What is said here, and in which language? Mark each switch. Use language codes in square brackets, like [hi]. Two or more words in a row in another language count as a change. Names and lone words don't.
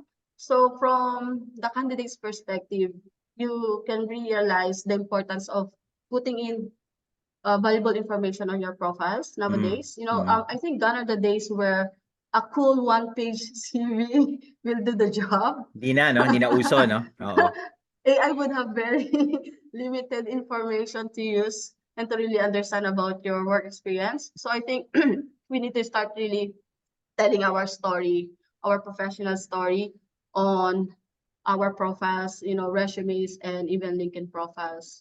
[en] So from the candidate's perspective, you can realize the importance of putting in valuable information on your profiles Mm. nowadays. Mm. I think gone are the days where a cool one-page CV will do the job. [tl] Di na, no? Di na uso, no? Oo. [en] AI would have very limited information to use and to really understand about your work experience. So I think we need to start really telling our story, our professional story on our profiles, resumes, and even LinkedIn profiles.